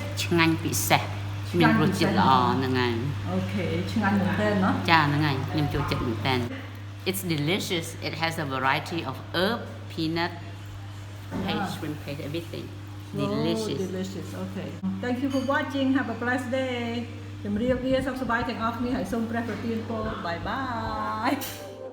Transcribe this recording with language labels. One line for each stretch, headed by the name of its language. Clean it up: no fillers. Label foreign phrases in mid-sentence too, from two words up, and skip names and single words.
Khmer: ឆ្ងាញ់ពិសេសមានរសជាតិល្អហ្នឹងហើយ Okay ឆ្ងាញ់មែនតើណា ចាហ្នឹងហើយខ្ញុំចូលចិត្តមែនតើ
English: It's delicious. It has a variety of herb, peanut, paste, shrimp paste, everything. Delicious. Oh, delicious. Okay. Thank you for watching. Have a blessed day.
Khmer: ជំរាបលាសុខសប្បាយទាំងអស់គ្នាហើយសូមព្រះប្រទានពរ
English: bye bye